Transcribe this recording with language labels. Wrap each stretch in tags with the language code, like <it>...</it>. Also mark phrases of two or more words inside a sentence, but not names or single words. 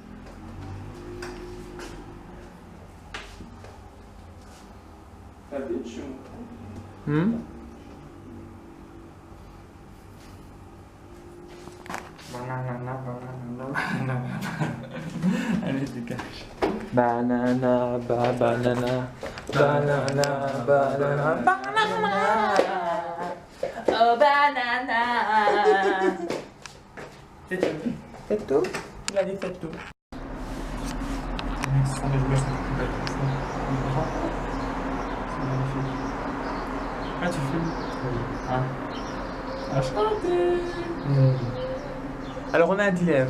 <fr>La bitch. Allez, dégage. Banana, banana, banana, banana, banana. Oh, banana. C'est tout. C'est tout? Il a dit c'est tout. Ah, tu filmes? Ah. Ah, Alors on a un dilemme.</fr>